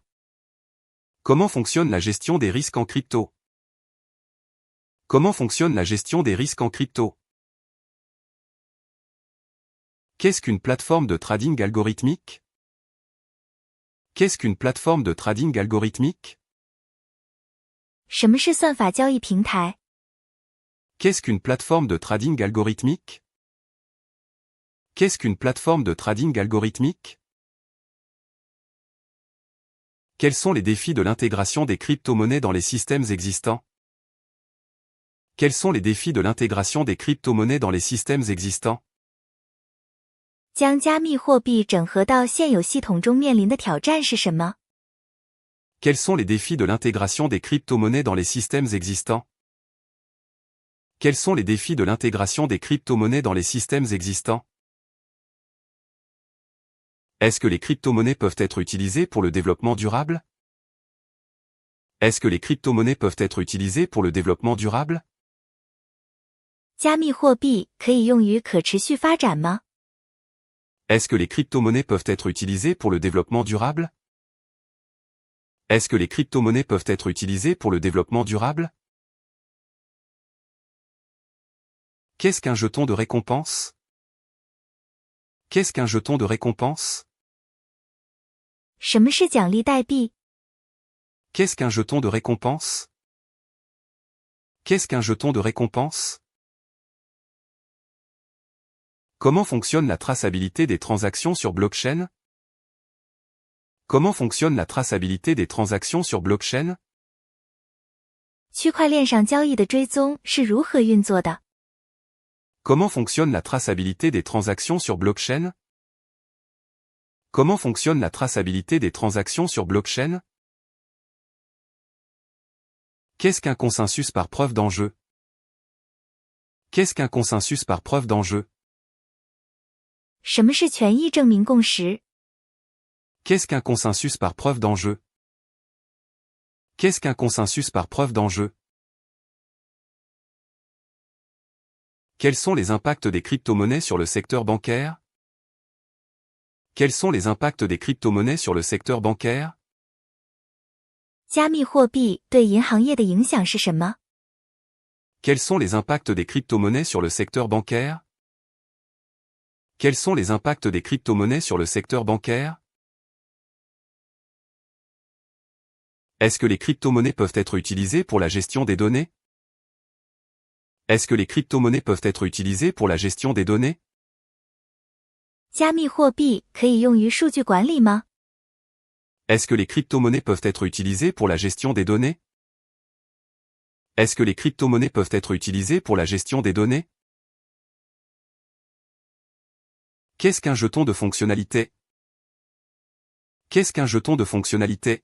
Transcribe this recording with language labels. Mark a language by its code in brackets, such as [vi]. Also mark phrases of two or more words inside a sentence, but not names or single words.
[fr] Comment fonctionne la gestion des risques en crypto? Comment fonctionne la gestion des risques en crypto? Qu'est-ce qu'une plateforme de trading algorithmique? Qu'est-ce qu'une plateforme de trading algorithmique? [zh] 什么是算法交易平台？ [fr] Qu'est-ce qu'une plateforme de trading algorithmique? Qu'est-ce qu'une plateforme de trading algorithmique? Quels sont les défis de l'intégration des crypto-monnaies dans les systèmes existants? Quels sont les défis de l'intégration des crypto-monnaies dans les systèmes existants? [zh] 将加密货币整合到现有系统中面临的挑战是什么？ [fr] Quels sont les défis de l'intégration des crypto-monnaies dans les systèmes existants? Quels sont les défis de l'intégration des crypto-monnaies dans les systèmes existants? Est-ce que les crypto-monnaies peuvent être utilisées pour le développement durable? Est-ce que les crypto-monnaies peuvent être utilisées pour le développement durable? [zh] 加密货币可以用于可持续发展吗？ [fr] Est-ce que les crypto-monnaies peuvent être utilisées pour le développement durable? Est-ce que les crypto-monnaies peuvent être utilisées pour le développement durable? Qu'est-ce qu'un jeton de récompense? Qu'est-ce qu'un jeton de récompense? [zh] 什么是奖励代币？ [fr] Qu'est-ce qu'un jeton de récompense? Qu'est-ce qu'un jeton de récompense? Comment fonctionne la traçabilité des transactions sur blockchain? Comment fonctionne la traçabilité des transactions sur blockchain? [zh] 区块链上交易的追踪是如何运作的？ [fr] Comment fonctionne la traçabilité des transactions sur blockchain? Comment fonctionne la traçabilité des transactions sur blockchain? Qu'est-ce qu'un consensus par preuve d'enjeu? Qu'est-ce qu'un consensus par preuve d'enjeu? [zh] 什么是权益证明共识？ [fr] Qu'est-ce qu'un consensus par preuve d'enjeu? Qu'est-ce qu'un consensus par preuve d'enjeu? Quels sont les impacts des crypto-monnaies sur le secteur bancaire? Quels sont les impacts des crypto-monnaies sur le secteur bancaire? [zh] 加密货币对银行业的影响是什么？ [fr] Quels sont les impacts des crypto-monnaies sur le secteur bancaire? Quels sont les impacts des crypto-monnaies sur le secteur bancaire? Est-ce que les crypto-monnaies peuvent être utilisées pour la gestion des données? Est-ce que les crypto-monnaies peuvent être utilisées pour la gestion des données? [zh] 加密货币可以用于数据管理吗？ [fr] Est-ce que les crypto-monnaies peuvent être utilisées pour la gestion des données? Est-ce que les crypto-monnaies peuvent être utilisées pour la gestion des données? Qu'est-ce qu'un jeton de fonctionnalité? Qu'est-ce qu'un jeton de fonctionnalité?